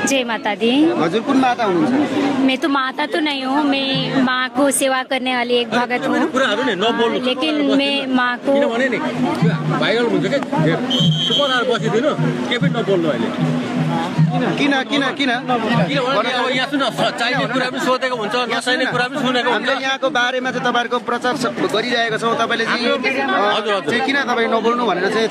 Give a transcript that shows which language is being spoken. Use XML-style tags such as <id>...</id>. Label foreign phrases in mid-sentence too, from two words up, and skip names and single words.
<hi>जय माता दी।</hi> <ne>हजुर कुन माता हुनुहुन्छ?</ne> <hi>मैं तो माता तो नहीं हूँ, मैं माँ को सेवा करने वाली एक भगत हूँ, लेकिन मैं माँ को</hi> <ne>किन किन किन यहाँ सुन चाहिने कुरा पनि सोधेको हुन्छ नचाहिने कुरा पनि सुनेको हुन्छ। हामीले यहाँको बारेमा चाहिँ तपाईँहरूको प्रचार गरिरहेको छौँ। तपाईँले चाहिँ किन तपाईँ नबोल्नु भनेर चाहिँ</ne>